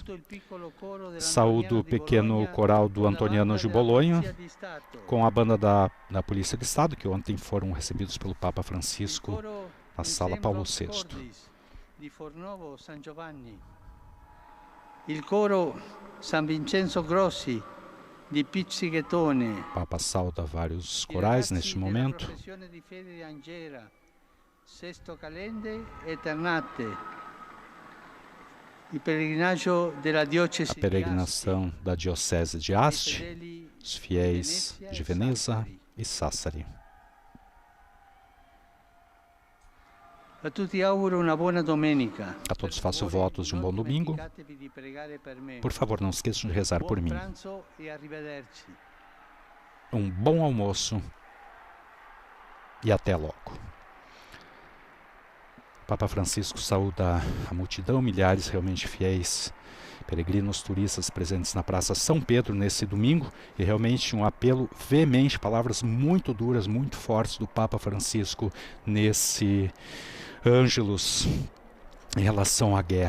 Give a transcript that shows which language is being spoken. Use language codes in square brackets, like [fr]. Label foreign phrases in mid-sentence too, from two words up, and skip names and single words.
[pt] Saúdo o pequeno coral do Antoniano de Bolonha, com a banda da Polícia de Estado, que ontem foram recebidos pelo Papa Francisco na Sala Paulo VI. [it] Il coro San Vincenzo Grossi di Pizzighettone. [pt] O Papa sauda vários corais neste momento. Sesto Calende e Ternate. A peregrinação da Diocese de Asti, os fiéis de Veneza e Sassari. [it] A tutti auguro una buona domenica. [pt] A todos faço votos de um bom domingo. Por favor, não esqueçam de rezar por mim. Um bom almoço e até logo. Papa Francisco saúda a multidão, milhares realmente fiéis, peregrinos, turistas presentes na Praça São Pedro nesse domingo, e realmente um apelo veemente, palavras muito duras, muito fortes do Papa Francisco nesse Ângelus em relação à guerra.